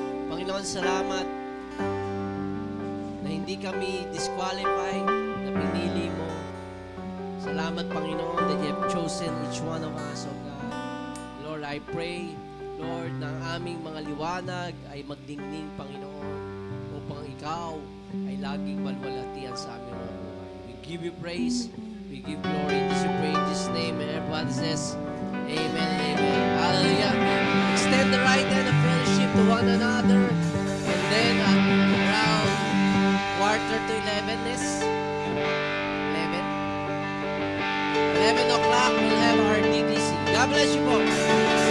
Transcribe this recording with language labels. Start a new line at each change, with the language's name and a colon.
Filipino: Panginoon, salamat na hindi kami disqualified, na pinili mo. Salamat, Panginoon,
English: that you have chosen each one of us, oh God. Lord, I pray, Lord,
Filipino: na ang aming mga liwanag ay magdingning, Panginoon, upang ikaw ay laging malwalhatian sa aming mga buhay.
English: We give you praise, we give glory, in Jesus' name, and everybody says, Amen and Amen. Hallelujah. Extend the right hand of fellowship to one another, and then around quarter to 11 is 11 o'clock, we'll have our DTC. God bless you po.